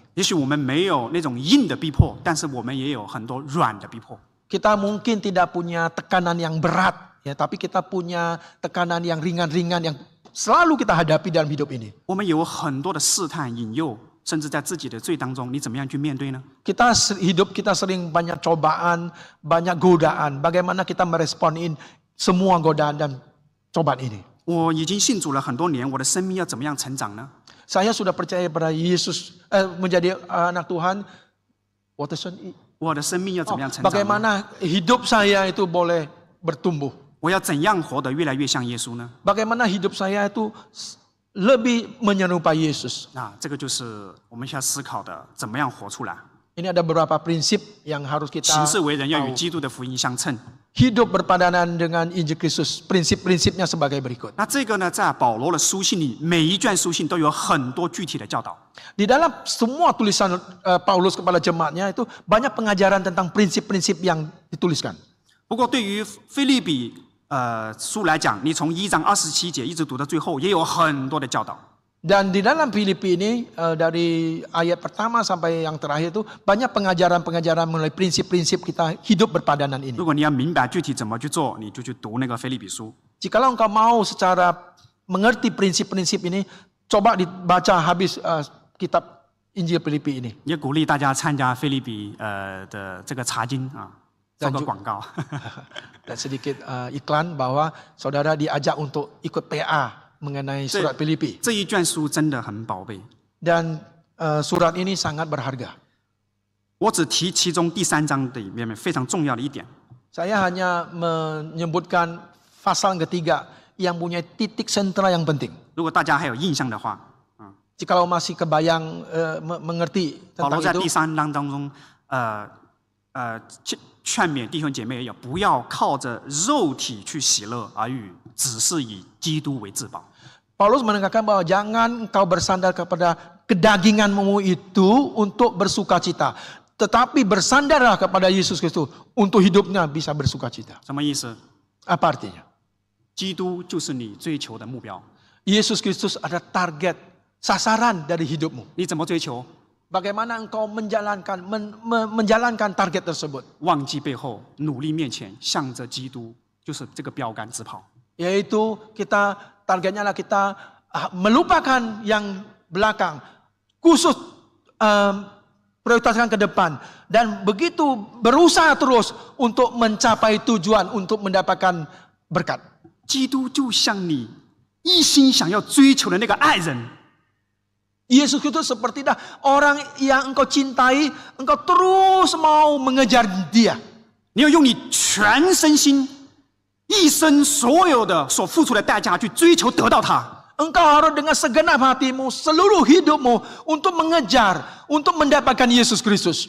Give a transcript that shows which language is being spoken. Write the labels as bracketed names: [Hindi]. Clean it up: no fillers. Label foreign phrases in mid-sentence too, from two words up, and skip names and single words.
[Chinese] 也许我们没有那种硬的逼迫，但是我们也有很多软的逼迫。 [Indonesian] Kita mungkin tidak punya tekanan yang berat, ya, tapi kita punya tekanan yang ringan-ringan yang selalu kita hadapi dalam hidup ini. [Chinese] 我们有很多的试探、引诱，甚至在自己的罪当中，你怎么样去面对呢？ [Indonesian] Hidup kita sering banyak cobaan, banyak godaan. Bagaimana kita meresponin semua godaan dan cobaan ini? [Chinese] 我已经信主了很多年，我的生命要怎么样成长呢？ [Indonesian] Saya sudah percaya pada Yesus, menjadi anak Tuhan. [Chinese] 我的生命要怎么样成长呢？ [Indonesian] Bagaimana hidup saya itu boleh bertumbuh? [Chinese] 我要怎样活得越来越像耶稣呢？ [Indonesian] Bagaimana hidup saya itu lebih menyerupai Yesus? [Chinese] 啊，这个就是我们需要思考的，怎么样活出来？ [Indonesian] Ini ada beberapa prinsip yang harus kita [Chinese] 行事为人要与 [Indonesian] tahu. [Chinese] 基督的福音相称。 [Indonesian] Hidup berpadanan dengan Injil Kristus. Prinsip-prinsipnya sebagai berikut. [Chinese] 那这个呢，在保罗的书信里，每一卷书信都有很多具体的教导。 [Indonesian] Di dalam semua tulisan Paulus kepada jemaatnya itu banyak pengajaran tentang prinsip-prinsip yang dituliskan. [Chinese] 不过对于腓立比书来讲，你从1章27节一直读到最后，也有很多的教导。 [Indonesian] Dan di dalam Filipi ini dari ayat pertama sampai yang terakhir itu banyak pengajaran-pengajaran mengenai prinsip-prinsip kita hidup berpadanan ini. [Chinese] 如果你要明白具体怎么去做，你就去读那个腓立比书。 [Indonesian] Jikalau engkau mau secara mengerti prinsip-prinsip ini, coba dibaca habis kitab Injil Filipi ini. [Chinese] 也鼓励大家参加腓立比的这个查经啊，做个广告。 [Indonesian] Dan sedikit iklan bahwa saudara diajak untuk ikut PA mengenai surat Filipi. [Chinese] 这一卷书真的很宝贝。 [Indonesian] Dan surat ini sangat berharga. [Chinese] 我只提其中第3章里面非常重要的一点。 [Indonesian] Saya hanya menyebutkan pasal ketiga yang punya titik sentral yang penting. [Chinese] 如果大家还有印象的话， [Indonesian] Jikalau masih kebayang mengerti [Chinese] 保罗 [Indonesian] tentang [Chinese] 在 [Indonesian] itu, [Chinese] 第3章当中，劝勉弟兄姐妹也不要靠着肉体去喜乐，只是以基督为至宝。 [Indonesian] Paulus menekankan bahwa jangan engkau bersandar kepada kedaginganmu itu untuk bersukacita, tetapi bersandarlah kepada Yesus Kristus untuk hidupnya bisa bersukacita. [Chinese] 什么意思？ [Indonesian] Apa artinya? [Chinese] 基督就是你追求的目标。 [Indonesian] Yesus Kristus ada target, sasaran dari hidupmu. [Chinese] 你怎么追求？ [Indonesian] Bagaimana engkau menjalankan target tersebut? [Chinese] 忘记背后，努力面前，向着基督，就是这个标杆直跑。 [Indonesian] Yaitu kita targetnya adalah kita melupakan yang belakang, khusus prioritaskan ke depan dan begitu berusaha terus untuk mencapai tujuan untuk mendapatkan berkat. [Chinese] 基督就像你一心想要追求的那个爱人。 [Indonesian] Yesus itu seperti orang yang engkau cintai, engkau terus mau mengejar dia. [Chinese] 你要用你全身心、一生所有的所付出的代价去追求得到它。 [Indonesian] Engkau harus dengan segenap hatimu, seluruh hidupmu untuk mengejar, untuk mendapatkan Yesus Kristus.